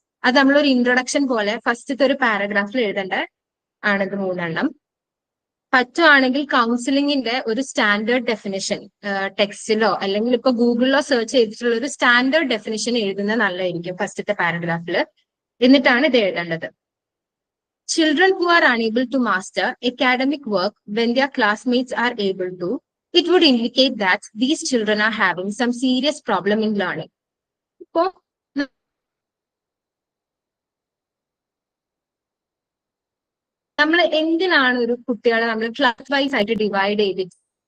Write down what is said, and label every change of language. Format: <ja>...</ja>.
<ml>അത് നമ്മളൊരു ഇൻട്രൊഡക്ഷൻ പോലെ ഫസ്റ്റത്തെ ഒരു പാരഗ്രാഫിൽ എഴുതേണ്ട ആണിത് 3 എണ്ണം. പറ്റുവാണെങ്കിൽ കൗൺസിലിംഗിന്റെ ഒരു സ്റ്റാൻഡേർഡ് ഡെഫിനിഷൻ ടെക്സ്റ്റിലോ അല്ലെങ്കിൽ ഇപ്പൊ ഗൂഗിളിലോ സെർച്ച് ചെയ്തിട്ടുള്ള ഒരു സ്റ്റാൻഡേർഡ് ഡെഫിനിഷൻ എഴുതുന്നത് നല്ലതായിരിക്കും ഫസ്റ്റത്തെ പാരഗ്രാഫിൽ. എന്നിട്ടാണ് ഇത് എഴുതേണ്ടത്.</ml> <en>Children who are unable to master academic work when their classmates are able to, it would indicate that these children are having some serious problem in learning.</en> <ml>ഇപ്പോ നമ്മൾ എന്തിനാണ് ഒരു കുട്ടികളെ നമ്മൾ ക്ലാസ് വൈസ് ആയിട്ട് ഡിവൈഡ് ചെയ്തിരിക്കുന്നത്?</ml>